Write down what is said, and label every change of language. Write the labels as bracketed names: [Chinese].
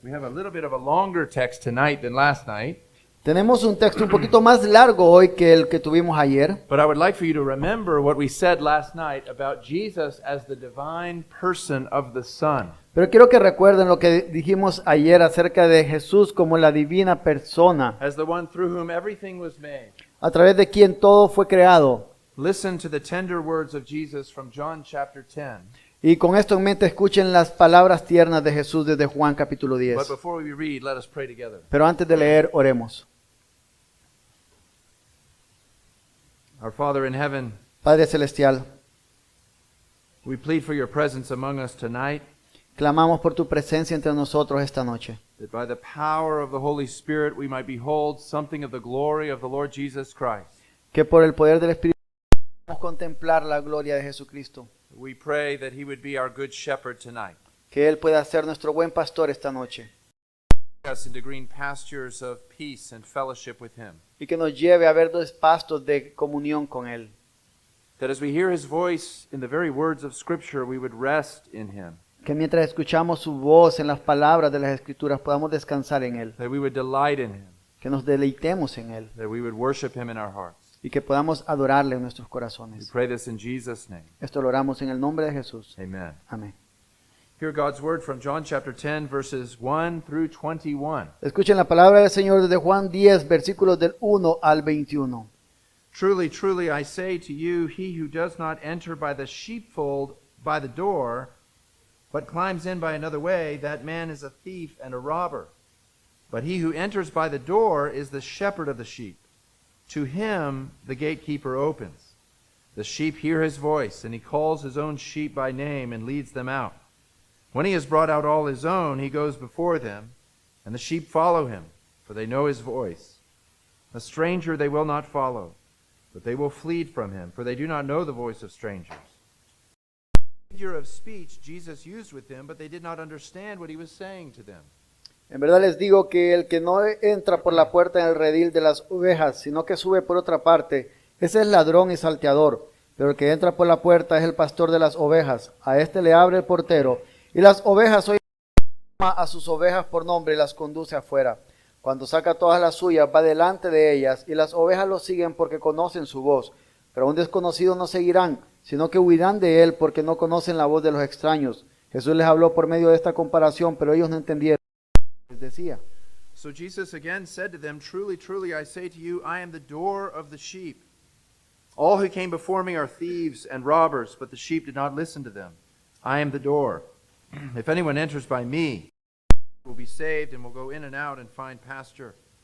[English] We have a little bit of a longer text tonight than last night, [Spanish] Tenemos un texto un poquito más largo hoy que el que tuvimos ayer, [English] but I would like for you to remember what we said last night about Jesus as the divine person of the Son. [Spanish] pero quiero que recuerden lo que dijimos ayer acerca de Jesús como la divina persona, [English] As the one through whom everything was made. [Spanish] a través de quien todo fue creado. [English] Listen to the tender words of Jesus from John chapter 10. [Spanish] Y con esto en mente escuchen las palabras tiernas de Jesús desde Juan capítulo 10. [English] But before we read, let us pray together. [Spanish] Pero antes de leer, oremos. [English] Our Father in heaven, [Spanish] Padre Celestial, [English] we plead for your presence among us tonight, [Spanish] clamamos por tu presencia entre nosotros esta noche, [English] that by the power of the Holy Spirit we might behold something of the glory of the Lord Jesus Christ. [Spanish] que por el poder del Espíritu podamos contemplar la gloria de Jesucristo, [English] We pray that he would be our good shepherd tonight, [Spanish] que Él pueda ser nuestro buen pastor esta noche, [English] us into green pastures of peace and fellowship with him. [Spanish] y que nos lleve a verdes pastos de comunión con Él. [English] That as we hear his voice in the very words of Scripture, we would rest in him. [Spanish] Que mientras escuchamos su voz en las palabras de las Escrituras podamos descansar en Él, [English] That we would delight in him. [Spanish] que nos deleitemos en Él [English] That we would worship him in our hearts. [Spanish] y que podamos adorarle en nuestros [English] We [Spanish] corazones. [English] pray this in Jesus' name. [Spanish] Esto lo oramos en el nombre de Jesús. [English] Amen. [Spanish] Amén. [English] Hear God's word from John chapter 10, verses 1 through 21. [Spanish] Escuchen la palabra del Señor desde Juan 10, versículos del 1 al 21. [English] Truly, truly, I say to you, he who does not enter by the sheepfold by the door, but climbs in by another way, that man is a thief and a robber. But he who enters by the door is the shepherd of the sheep. To him the gatekeeper opens. The sheep hear his voice, and he calls his own sheep by name and leads them out. When he has brought out all his own, he goes before them, and the sheep follow him, for they know his voice. A stranger they will not follow, but they will flee from him, for they do not know the voice of strangers. Figure of speech Jesus used with them, but they did not understand what he was saying to them. [Spanish] En verdad les digo que el que no entra por la puerta en el redil de las ovejas, sino que sube por otra parte, ese es ladrón y salteador. Pero el que entra por la puerta es el pastor de las ovejas. A éste le abre el portero, y las ovejas oyen a sus ovejas por nombre y las conduce afuera. Cuando saca todas las suyas, va delante de ellas, y las ovejas lo siguen porque conocen su voz. Pero a un desconocido no seguirán, sino que huirán de él porque no conocen la voz de los extraños. Jesús les habló por medio de esta comparación, pero ellos no entendieron. Les decía. [English] So Jesus again said to them, Truly, truly, I say to you, I am the door of the sheep. All who came before me are thieves and robbers, but the sheep did not listen to them. I am the door. If anyone enters by me, he will be saved and will go in and out and find pasture.